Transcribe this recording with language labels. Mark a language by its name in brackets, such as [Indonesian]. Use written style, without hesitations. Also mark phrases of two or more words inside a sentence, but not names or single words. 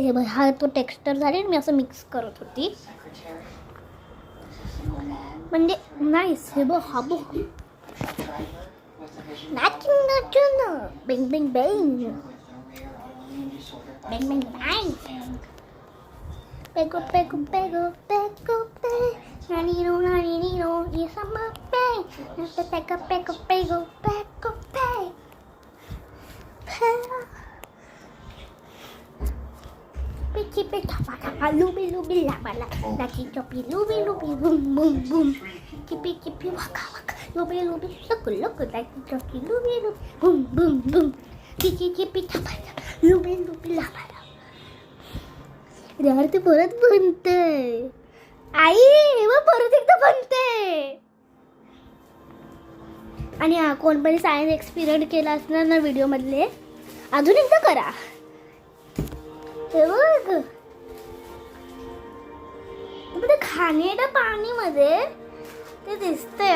[Marathi] हे बघ, हा तो टेक्स्चर झाले. मी असं मिक्स करत होती म्हणजे नाईस. हे बघ, हा बघ, नाचून बेंग बेंग बेंग बेंग बेंग बेंग. [Spanish] Pego, pego, pego, pego, pego, nanino, nanino, y esa más pego, pego, pego, pego, pego, pego, pego. Pichi, picha, pata, lubi, lubi, lava, la, nachi, chopi, lubi, lubi, boom, boom, boom, chipi, chipi, waka, waka, lubi, lubi, loco, loco, nachi, chopi, lubi, lubi, boom, boom, boom, chichi, chipi, chapata, lubi, lubi, lava. [Marathi] यार ते परत बनतंय आई, मग परत एकदा बनतंय. आणि हा कोण पण [English] science experiment [Marathi] केला असणार ना व्हिडिओ मधले, अजून एकदा करा. हे बघ, ते खाण्याच्या पाणीमध्ये ते दिसतंय.